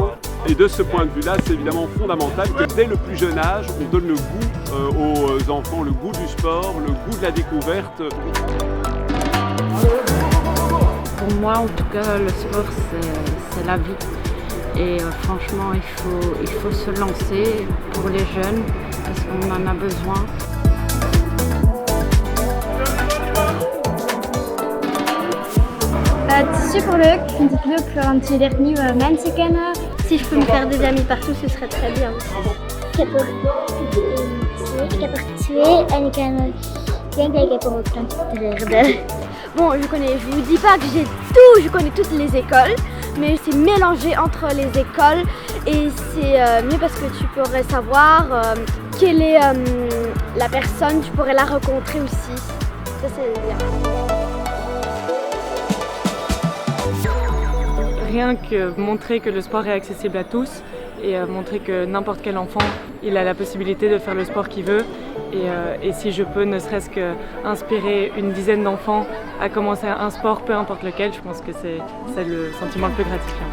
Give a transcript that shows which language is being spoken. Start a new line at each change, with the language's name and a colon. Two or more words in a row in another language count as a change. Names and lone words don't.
French: Et de ce point de vue-là, c'est évidemment fondamental que dès le plus jeune âge, on donne le goût aux enfants, le goût du sport, le goût de la découverte. Pour moi, en tout cas, le sport, c'est la vie. Et franchement, il faut se lancer pour les jeunes, parce qu'on en a besoin.
Dutch: Het is superleuk. Ik vind het leuk want je leert nieuwe mensen kennen.
French: Si je peux me faire des amis partout, ce serait très bien.
Dutch: Ik heb er twee en ik denk dat ik heb er ook een derde.
French: Bon, je vous dis pas que j'ai tout, je connais toutes les écoles, mais c'est mélangé entre les écoles et c'est mieux parce que tu pourrais savoir quelle est la personne, tu pourrais la rencontrer aussi. Ça c'est bien. Rien que montrer que le sport est accessible à tous et montrer que n'importe quel enfant il a la possibilité de faire le sport qu'il veut et si je peux ne serait-ce qu'inspirer une dizaine d'enfants à commencer un sport, peu importe lequel, je pense que c'est le sentiment le plus gratifiant.